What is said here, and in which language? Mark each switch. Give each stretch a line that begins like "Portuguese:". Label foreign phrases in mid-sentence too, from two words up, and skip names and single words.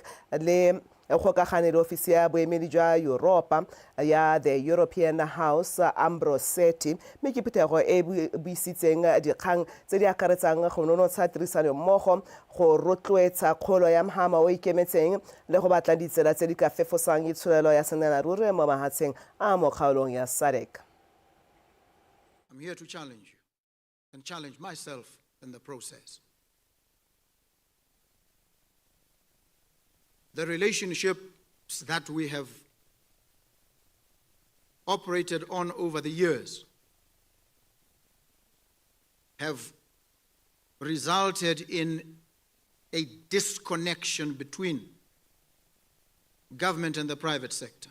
Tswana: le gokagane le ofisi ya boemedi jwa Europa ya the European House Ambrosetti mme ke phetogo e buisitseng dikgang tse di akaretsang go nonotsha tirisano mmogo go rotloetsa kgolo ya mohama o ikemetseng le go batla ditsela tse di ka fefosang itsholelo ya senelaruri mo mahatsheng a mo kgaolong ya SADC.
English: I'm here to challenge you and challenge myself in the process. The relationships that we have operated on over the years have resulted in a disconnection between government and the private sector.